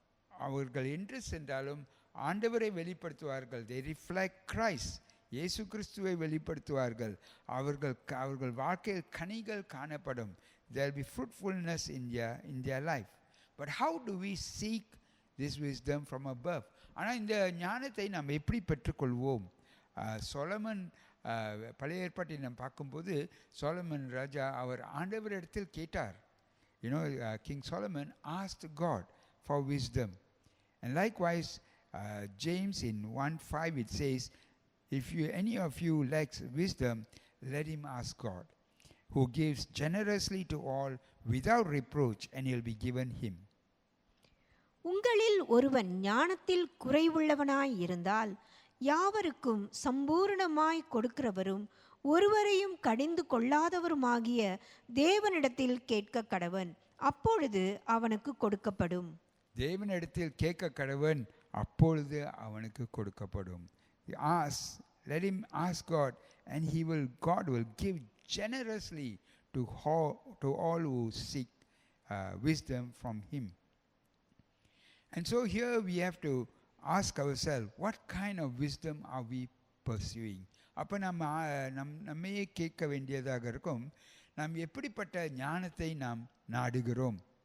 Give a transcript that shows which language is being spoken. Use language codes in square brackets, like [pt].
[ta] அவர்கள் என்று சென்றாலும் ஆண்டவரை வெளிப்படுத்துவார்கள். [en] they reflect Christ. [ta] இயேசு கிறிஸ்துவை வெளிப்படுத்துவார்கள். அவர்கள் வாழ்க்கையில் கனிகள் காணப்படும். [en] there will be fruitfulness in their life. But how do we seek this wisdom from above? [ta] ஆனால் இந்த ஞானத்தை நாம் எப்படி பெற்றுக்கொள்வோம்? சொலமன் பழைய ஏற்பாட்டில் நாம் பார்க்கும்போது சொலமன் ராஜா அவர் ஆண்டவரிடத்தில் கேட்டார். [en] King Solomon asked God for wisdom. And likewise, James in 1:5 it says, if any of you lacks wisdom, let him ask God, who gives generously to all without reproach, and he'll be given him. [ta] உங்களில் ஒருவன் ஞானத்தில் குறைவுள்ளவனாய் இருந்தால் யாவருக்கும் சம்பூர்ணமாய் கொடுக்கிறவரும் ஒருவரையும் கடிந்து கொள்ளாதவருமாகிய தேவனிடத்தில் கேட்க கடவன், அப்பொழுது அவனுக்கு கொடுக்கப்படும். தேவனிடத்தில் கேட்க கடவன், அப்பொழுது அவனுக்கு கொடுக்கப்படும். [en] Let him ask God, and God will give generously to all who seek wisdom from him. And so here we have to ask ourselves, what kind of wisdom are we pursuing? [ta] அப்போ நம்மையே கேட்க வேண்டியதாக இருக்கும், நாம் எப்படிப்பட்ட ஞானத்தை நாம் நாடுகிறோம்?